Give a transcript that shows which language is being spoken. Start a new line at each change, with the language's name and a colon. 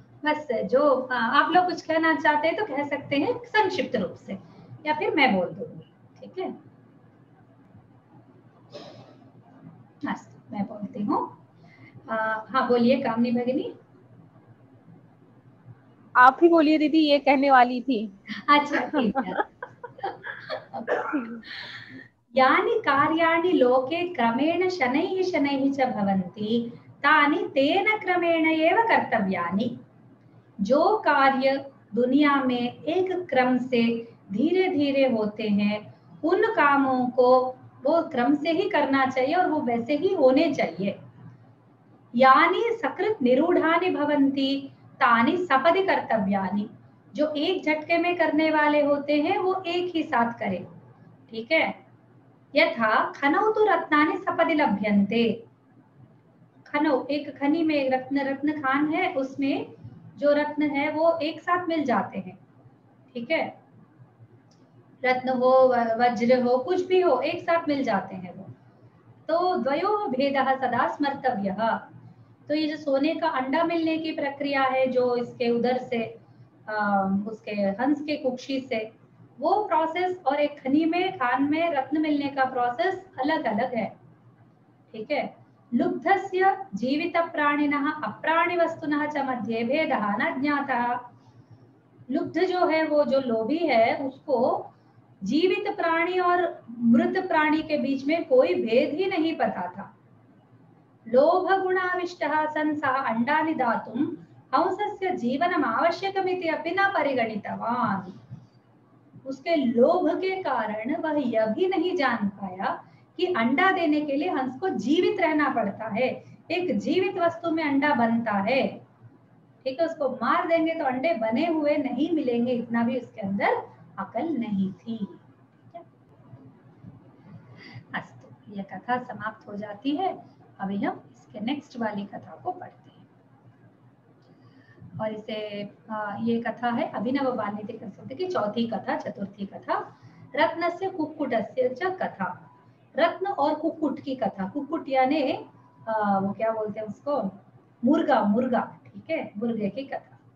Hindi: बस जो आप लोग कुछ कहना चाहते हैं तो कह सकते हैं संक्षिप्त रूप से, या फिर मैं बोल दूंगी, ठीक है। मैं बोलती हूँ। हाँ बोलिए कामनी भगिनी। आप ही बोलिए दीदी, ये कहने वाली थी। अच्छा ठीक है।
Sanskrit: यानि कार्याणि लोके क्रमेण शनैः शनैः च भवन्ति तानि तेन क्रमेण एव कर्तव्यानि।
Hindi: जो कार्य दुनिया में एक क्रम से धीरे धीरे होते हैं, उन कामों को वो क्रम से ही करना चाहिए और वो वैसे ही होने चाहिए।
Sanskrit: यानी सकृत निरूढ़ानि भवन्ति तानि सपदि कर्तव्यानि।
Hindi: जो एक झटके में करने वाले होते हैं वो एक ही साथ करें, ठीक है।
Sanskrit: यथा खनौ तु रत्नानि सपदि लभ्यन्ते।
Hindi: खनौ एक खनी में रत्न खान है, उसमें जो रत्न है वो एक साथ मिल जाते हैं, ठीक है। रत्न हो वज्र हो कुछ भी हो, एक साथ मिल जाते हैं वो।
Sanskrit: तो द्वयोः भेदः सदा स्मर्तव्यः।
Hindi: तो ये जो सोने का अंडा मिलने की प्रक्रिया है, जो इसके उदर से उसके हंस के कुक्षी से, वो प्रोसेस और एक खनी में खान में रत्न मिलने का प्रोसेस अलग अलग है, ठीक है।
Sanskrit: लुब्धस्य जीवित प्राणिनः अप्राणि वस्तुनः च मध्ये भेदः न ज्ञातः।
Hindi: लुब्ध जो है, वो जो लोभी है, उसको जीवित प्राणी और मृत प्राणी के बीच में कोई भेद ही नहीं पता था।
Sanskrit: लोभ गुणाविष्टः सन् सः अंडानि दातुं हंसस्य जीवनम् आवश्यकमिति अपि न परिगणितवान्।
Hindi: उसके लोभ के कारण वह यह भी नहीं जान पाया कि अंडा देने के लिए हंस को जीवित रहना पड़ता है। एक जीवित वस्तु में अंडा बनता है, ठीक है। उसको मार देंगे तो अंडे बने हुए नहीं मिलेंगे, इतना भी उसके अंदर अकल नहीं थी। अस्तु, यह कथा समाप्त हो जाती है। अभी हम इसके नेक्स्ट वाली कथा को पढ़ते हैं। और इसे ये कथा है अभिनव वाल्मीकि संस्कृति की चौथी कथा, चतुर्थी कथा।
Sanskrit: रत्नस्य कुक्कुटस्य च कथा।
Hindi: रत्न और कुक्कुट की कथा। कुक्कुट यानी वो क्या बोलते हैं उसको, मुर्गा, मुर्गा, ठीक है, मुर्गे की कथा।